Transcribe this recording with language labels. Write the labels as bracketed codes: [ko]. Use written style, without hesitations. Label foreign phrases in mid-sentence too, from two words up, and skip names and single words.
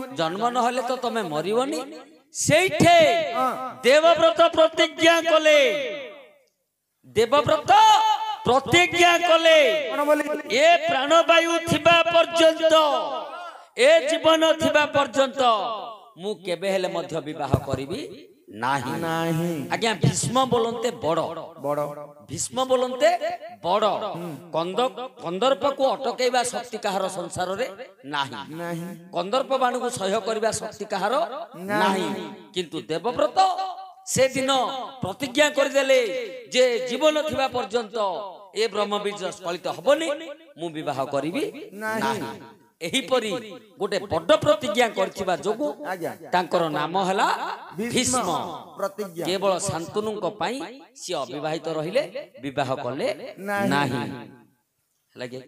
[or] ଜନ୍ମ ନ ହେଲେ ତ ତମେ ମରିବନି ସେଠେ ଦେବବ୍ରତ ପ୍ରତିଜ୍ଞା କଲେ ଦେବବ୍ରତ ପ୍ରତିଜ୍ଞା କଲେ देवव्रत प्रतिज्ञा कले କେଉଁ ବୋଲି ଏ ପ୍ରାଣବାୟୁ ଥିବା ପର୍ଯ୍ୟନ୍ତ ଏ ଜୀବନ ଥିବା ପର୍ଯ୍ୟନ୍ତ ମୁଁ କେବେ ହେଲେ ମଧ୍ୟ ବିବାହ କରିବି ନାହିଁ नाही ଆଜ୍ଞା ଭୀଷ୍ମ ବୋଲନ୍ତେ ବଡ଼ बड़ ଭୀଷ୍ମ ବୋଲନ୍ତେ ବଡ଼ କନ୍ଦର୍ପ କୁ ଅଟକେବା ଶକ୍ତି କାହାର ସଂସାର ରେ ନାହିଁ नाही କନ୍ଦର୍ପ ବାଣ କୁ ସହ୍ୟ କରିବା ଶକ୍ତି କାହାର ନାହିଁ କିନ୍ତୁ ଦେବବ୍ରତ ସେ ଦିନ ପ୍ରତିଜ୍ଞା କରିଦେଲେ ଯେ ଜୀବନ ଥିବା ପର୍ଯ୍ୟନ୍ତ ଏ ବ୍ରହ୍ମବୀଜ ସ୍ଖଳିତ ହେବନି ମୁଁ ବିବାହ କରିବି ନାହିଁ ଏହି ପରି ଗୋଟେ ବଡ଼ ପ୍ରତିଜ୍ଞା କରିଥିବା ଯୋଗୁଁ ତାଙ୍କର ନାମ ହେଲା ଭୀଷ୍ମ प्रतिज्ञा କେବଳ ଶାନ୍ତନୁଙ୍କ ପାଇଁ ସେ ଅବିବାହିତ ରହିଲେ ବିବାହ କଲେ ନାହିଁ ଲଗେ।